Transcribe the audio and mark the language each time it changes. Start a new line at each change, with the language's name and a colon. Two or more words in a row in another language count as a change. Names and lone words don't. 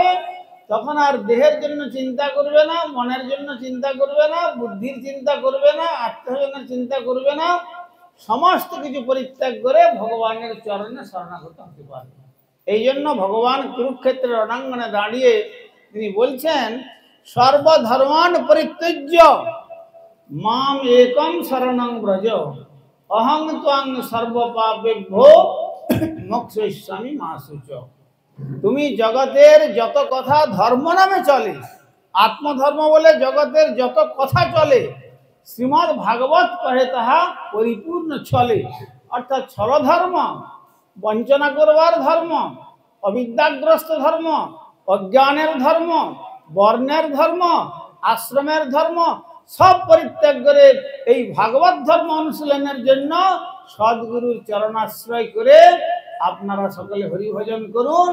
Bangla: তখন আর দেহের জন্য চিন্তা করবে না, মনের জন্য চিন্তা করবে না, বুদ্ধির চিন্তা করবে না, আত্মজনের চিন্তা করবে না, সমস্ত কিছু পরিত্যাগ করে ভগবানের চরণে শরণাগত হতে পারবে। এই জন্য ভগবান কুরুক্ষেত্রের রণাঙ্গনে দাঁড়িয়ে তিনি বলছেন,
Sanskrit: সর্বধর্মান পরিত্যজ্য মাম একম শরণং ব্রজ, অহং ত্বং সর্বপাপেভ্যো মোক্ষয়িষ্যামি মা শুচ।
Bangla: তুমি জগতের যত কথা ধর্ম নামে চলে, আত্মধর্ম বলে জগতের যত কথা চলে, শ্রীমদ্ ভাগবত কহে তাহা পরিপূর্ণ চলে। অর্থাৎ ছলধর্ম, বঞ্চনা করবার ধর্ম, অবিদ্যাগ্রস্ত ধর্ম, অজ্ঞানের ধর্ম, বর্ণের ধর্ম, আশ্রমের ধর্ম সব পরিত্যাগ করে এই ভাগবত ধর্ম অনুশীলনের জন্য সদ্গুরুর চরণাশ্রয় করে আপনারা সকলে হরিভজন করুন।